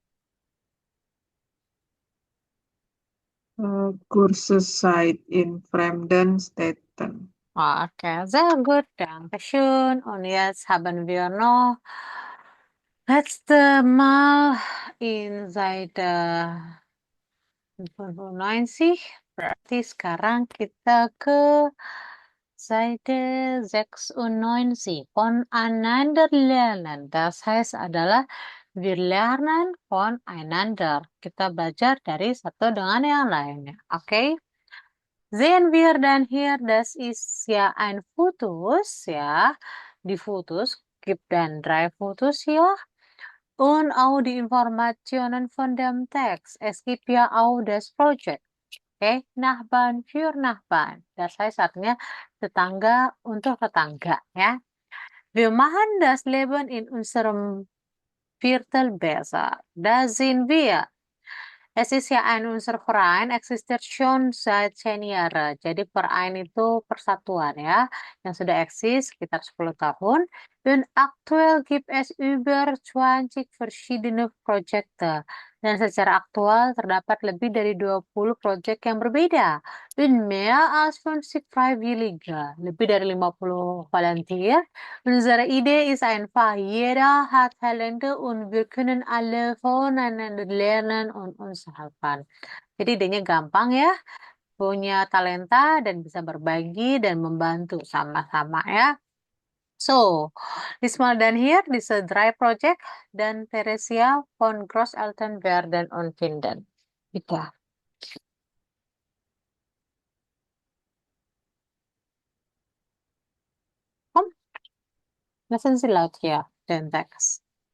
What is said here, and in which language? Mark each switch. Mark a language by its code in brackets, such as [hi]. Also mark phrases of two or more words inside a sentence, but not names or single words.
[de] Kurszeit in fremden Städten. Okay, sehr gut, Dankeschön. Und jetzt haben wir noch letzte Mal in Seite 95. [id] Berarti sekarang kita ke Seite 96. [de] Voneinander lernen. Das heißt adalah wir lernen voneinander. [id] Kita belajar dari satu dengan yang lainnya. Oke? [de] Sehen wir dann hier, das ist ja ein Fotos, ja. Die Fotos gibt dann 3 Fotos hier. Und auch die Informationen von dem Text. Es gibt ja auch das Projekt. Okay, Nachbarn für Nachbarn. Das heißt [id] artinya tetangga untuk tetangga, ya. [de] Wir machen das Leben in unserem Viertel besser. Da sind wir. Es ist ja ein unser Verein existiert schon seit 10 Jahren. [id] Jadi Verein itu persatuan ya, yang sudah eksis sekitar 10 tahun. [de] Dan aktuell gibt es über 20 verschiedene Projekte. [id] Dan secara aktual terdapat lebih dari 20 proyek yang berbeda. [de] Dan mehr als 50 Freiwillige, [id] lebih dari 50 volunteer. [de] Unsere Idee ist einfach, jeder hat Talente und wir können alle voneinander lernen und uns helfen. [id] Jadi idenya gampang ya, punya talenta dan bisa berbagi dan membantu sama-sama ya. [de] So, diesmal dann hier diese 3 Projekt dan Theresia von Großeltern werden und finden. Bitte. Komm, lassen Sie laut hier den Text.